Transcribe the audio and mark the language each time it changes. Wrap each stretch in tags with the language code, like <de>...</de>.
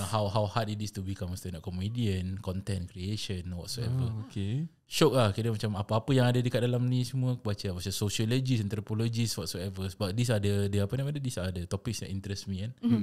<en>how hard it is to become a stand-up comedian, content creation, whatsoever. Okay.</en> <ms>Shock lah, kira macam apa-apa yang ada dekat dalam ni semua aku baca.</ms> <en>Macam sociologist, anthropologist, whatsoever.</en> <ms>Sebab</ms> <en>these are the topics that interest me kan.</en>